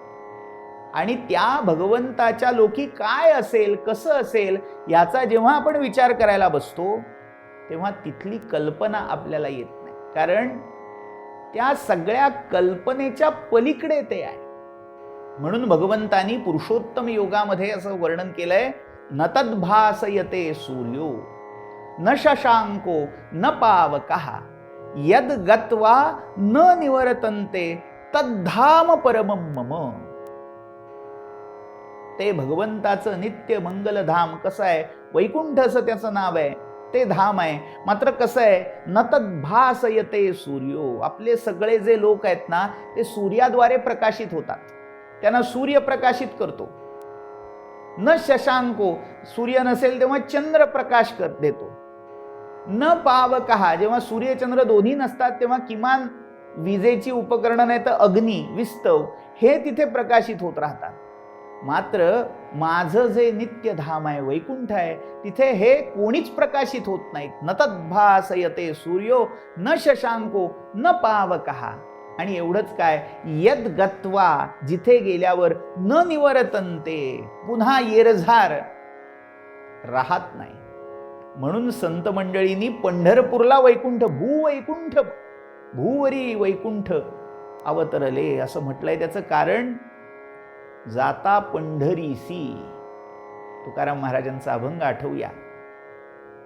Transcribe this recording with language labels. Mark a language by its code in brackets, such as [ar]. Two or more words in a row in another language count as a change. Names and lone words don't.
[mr] आणि त्या भगवंताच्या लोकी काय असेल, कसं असेल याचा जेव्हा आपण विचार करायला बसतो तेव्हा तिथली कल्पना आपल्याला येत नाही, कारण त्या सगळ्या कल्पनेच्या पलीकडे ते आहे. म्हणून भगवंतानी पुरुषोत्तम योगामध्ये असं वर्णन केलंय, [sa] न तद्भासयते सूर्यो न शशांको न पावकः यद गत्वा न निवर्तन्ते तद्धाम परमं मम. [mr] ते भगवंताचं नित्य मंगलधाम कसं आहे? वैकुंठ असं त्याचं नाव आहे, ते धाम आहे. मात्र कसं आहे? [sa] न तद्भासयते सूर्यो, [mr] आपले सगळे जे लोक आहेत ना ते सूर्याद्वारे प्रकाशित होतात, त्यांना सूर्य प्रकाशित करतो. [sa] न शशांको, [mr] सूर्य नसेल तेव्हा चंद्र प्रकाश देतो. [sa] न पावकः, [mr] जेव्हा सूर्यचंद्र दोन्ही नसतात तेव्हा किमान विजेची उपकरणं नाही तर अग्नी, विस्तव हे तिथे प्रकाशित होत राहतात. मात्र माझं जे नित्य धाम आहे, वैकुंठ आहे, तिथे हे कोणीच प्रकाशित होत नाहीत. [sa] न तद्भासयते सूर्यो न शशांको न पावकः. [mr] आणि एवढंच काय, [sa] यद गत्वा, [mr] जिथे गेल्यावर, [sa] न निवर्तन्ते, [mr] पुन्हा येरझार राहत नाही. म्हणून संत मंडळींनी पंढरपूरला वैकुंठ, भूवैकुंठ, भूवरी वैकुंठ अवतरले असं म्हटलंय. त्याचं कारण जाता पंढरीसी, तुकाराम महाराजांचा अभंग आठवूया.